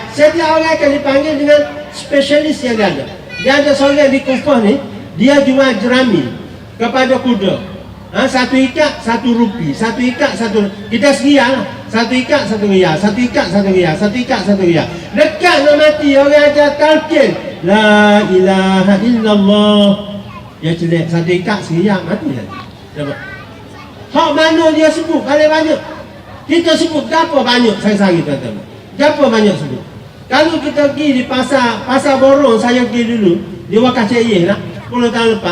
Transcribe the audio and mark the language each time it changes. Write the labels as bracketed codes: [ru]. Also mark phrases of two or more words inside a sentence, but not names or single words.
[ms] Setiap orang akan dipanggil dengan spesialis yang dia ada. Dia ada seorang di Kufah ni, dia jual jerami kepada kuda. Satu ikat, 1 rupi. Satu ikat, 1 kita sekian lah. Satu ikat, 1 riyal. Satu ikat, 1 riyal. Satu ikat, 1 riyal. Dekat nak mati, orang ajar talqin. [ar] لا إله إلا الله. [ms] Dia celik, 1 ikat, 1 riyal. Mati lah. Hak mana dia sebut, paling banyak. Kita sebut, berapa banyak sehari-hari tuan-tuan. Berapa banyak sebut. Kalau kita pergi di pasar borong, saya pergi dulu. Di Wakaf Cik lah, 10 tahun lepas.